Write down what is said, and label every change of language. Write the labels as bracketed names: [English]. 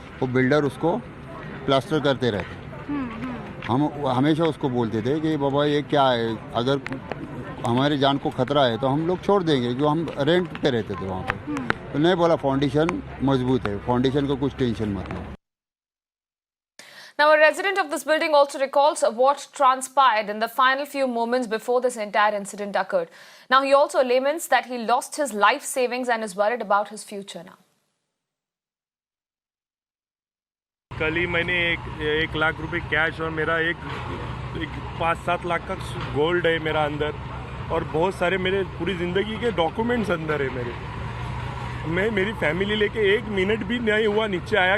[Hindi] वो बिल्डर उसको प्लास्टर करते रहते। हम हमेशा उसको बोलते थे कि बाबा ये क्या है, अगर हमारी जान को खतरा है तो हम लोग छोड़ देंगे, जो हम रेंट पे रहते थे वहाँ पे। तो नहीं बोला फाउंडेशन मजबूत है, फाउंडेशन को कुछ टेंशन मत लो। [English] Now, a resident of this building also recalls what transpired in the final few moments before this entire incident occurred. Now, he also laments that he lost his life savings and is worried about his future now. [Hindi] कल ही मैंने एक लाख रुपए cash और मेरा एक 5-7 लाख का gold है मेरा अंदर, और बहुत सारे मेरे पूरी ज़िंदगी के डॉक्यूमेंट्स अंदर है मैं मेरी फैमिली लेके 1 मिनट भी नहीं हुआ नीचे आया।